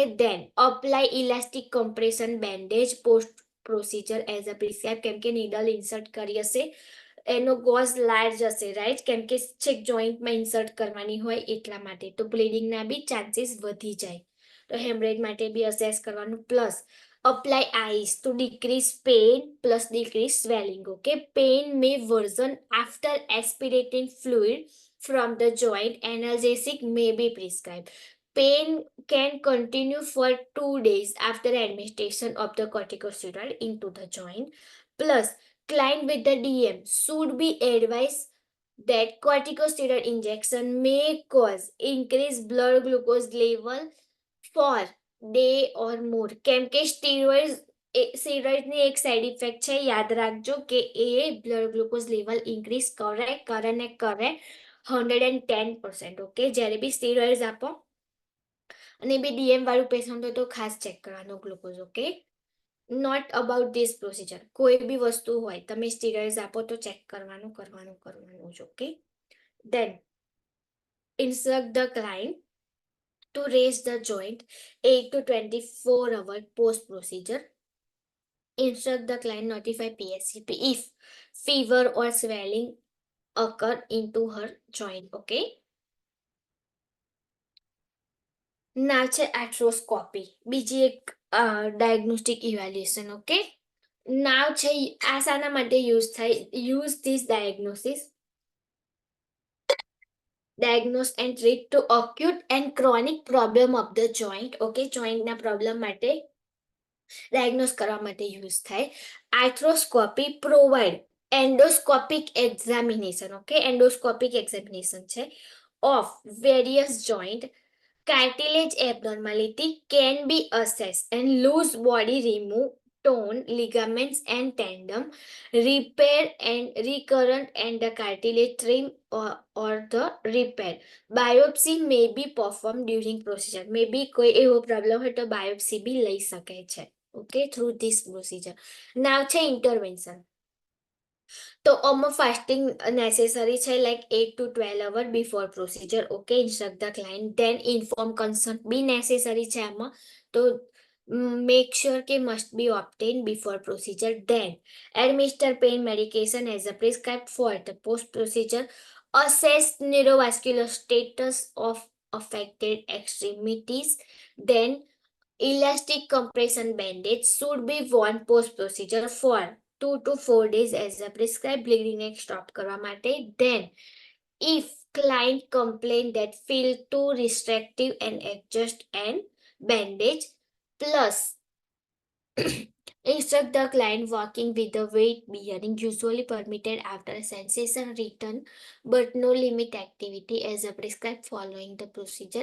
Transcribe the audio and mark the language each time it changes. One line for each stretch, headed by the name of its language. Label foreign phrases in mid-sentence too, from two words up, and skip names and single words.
English: Then apply elastic compression bandage post procedure as a prescribe,
Gujarati: કેમ કે
English: needle insert
Gujarati: કરી હશે, એનો
English: gauge large
Gujarati: હશે, રાઈટ, કેમ કે છેક જોઈન્ટમાં ઇન્સર્ટ કરવાની હોય એટલા માટે, તો બ્લીડિંગના બી ચાન્સીસ વધી જાય, તો હેમરેજ માટે બી અસેસ કરવાનું.
English: Plus apply ice to decrease pain plus decrease swelling, okay. Pain may worsen after aspirating fluid from the joint, analgesic may be prescribed. Pain can continue for 2 days after administration of the corticosteroid into the joint. Plus, client with the DM should be advised that corticosteroid injection may cause increased blood glucose level for day or more.
Gujarati: કેમ કે સ્ટીરોઇડની એક
English: side effect
Gujarati: છે, યાદ રાખજો કે એ
English: blood glucose level increase
Gujarati: કરે ને કરે 110%, ઓકે. જ્યારે બી સ્ટીરોઇડ્સ આપો અને બી ડીએમ વાળું પેશન્ટ હોય તો ખાસ ચેક કરવાનો
English: glucose, okay. Not about this procedure,
Gujarati: કોઈ બી વસ્તુ હોય તમે સ્ટીરોઇડ્સ આપો તો ચેક કરવાનું જ, ઓકે.
English: દેન instruct the client to raise the joint 8 to 24 hours post procedure. Instruct the client notify PSCP if fever or swelling occur into her joint, okay.
Gujarati: ના છે આર્થ્રોસ્કોપી, બીજી એક
English: diagnostic evaluation, okay. નાવ
Gujarati: છે આ શાના માટે
English: use this diagnose and treat to acute and chronic problem of the joint,
Gujarati: ઓકે, જોઈન્ટના પ્રોબ્લેમ માટે ડાયગ્નોસ કરવા માટે યુઝ થાય.
English: Arthroscopy provide endoscopic examination, okay, endoscopic examination છે of various joint. Cartilage abnormality can be assessed and loose body remove, torn ligaments and tendon, repair and recurrent and the cartilage trim or the repair. Biopsy may be performed during procedure.
Gujarati: Maybe કોઈ એવો પ્રોબ્લેમ હોય તો બાયોપ્સી બી લઈ શકે છે, ઓકે,
English: through this procedure.
Gujarati: નાવ છે ઇન્ટરવેન્શન. તો આમાં
English: fasting necessary
Gujarati: છે
English: like 8 to 12 hour before procedure,
Gujarati: ઓકે.
English: Instruct the client. Then inform consent બી નેસેસરી
Gujarati: છે આમાં, તો
English: make sure કે must be obtain before procedure. Then administer pain medication as a prescribed for the post procedure. Assess neurovascular status of affected extremities. Then elastic compression bandage should be worn post procedure for 2 to 4 days as a prescribed bleeding ને stop
Gujarati: કરવા માટે.
English: Then if client complain that feel too restrictive and adjust and bandage. Plus instruct the client walking with the weight bearing usually permitted after sensation return but no limit activity as a prescribed following the procedure.